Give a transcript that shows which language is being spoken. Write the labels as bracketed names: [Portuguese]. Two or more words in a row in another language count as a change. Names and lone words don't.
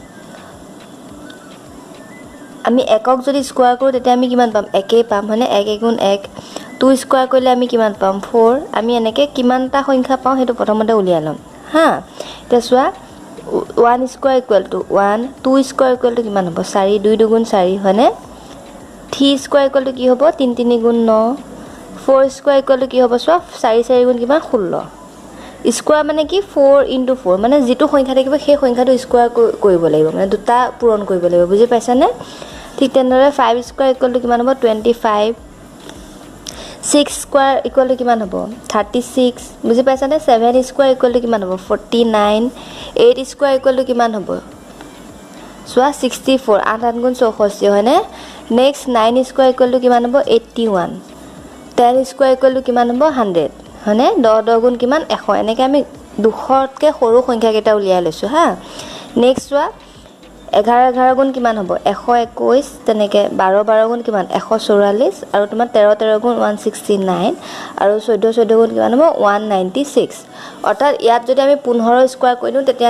[Assamese] আমি একক যদি স্কয়াৰ কৰো তেতিয়া আমি কিমান পাম একেই পাম মানে 1 গুণ 1 2 স্কয়াৰ কৰিলে আমি কিমান পাম 4 আমি এনেকৈ কিমানটা সংখ্যা পাওঁ হেতু প্ৰথমতে উলিয়াই লম হা তেতিয়া চোৱা 1 [English] square equal to [Assamese] 1 2 [English] square equal to [Assamese] কিমান হ'ব 4 2 দুগুণ 4 হয়নে 3 [English] square equal to [Assamese] কি হ'ব 3 3 গুণ 9 4 [English] square equal to [Assamese] কি হ'ব চোৱা 4 4 গুণ কিমান 16 স্কয়াৰ মানে কি 4 into 4 মানে যেটো সংখ্যা থাকিব সেই সংখ্যাটো স্কয়াৰ কৰিব লাগিব মানে দুটা পূৰণ কৰিব লাগিব বুজি পাইছানে ঠিক তেনেদৰে 5 [English] square equal to [Assamese] কিমান হ'ব 25 6 [English] square equal to [Assamese] কিমান হ'ব 36 বুজি পাইছানে 7 square [English] equal to [Assamese] কিমান হ'ব 49 8 [English] square equal to [Assamese] কিমান হ'ব সোৱা 64 8 8 গুণ 64 হয়নে নেক্সট 9 [English] square equal to [Assamese] কিমান হ'ব 81 10 [English] square equal to [Assamese] কিমান হ'ব 100 হয়নে 10 10 গুণ কিমান 100 এনেকৈ আমি 200 কে সৰু সংখ্যা কেইটা উলিয়াই লৈছো হা নেক্সট সোৱা 11 11 গুণ কিমান হ'ব 121 তেনেকে 12 12 গুণ কিমান 144 আৰু তোমাৰ 13 13 গুণ 169 আৰু 14 14 গুণ কিমান হ'ব 196 অৰ্থাৎ ইয়াত যদি আমি 15 স্কয়াৰ কৰি দিও তেতিয়া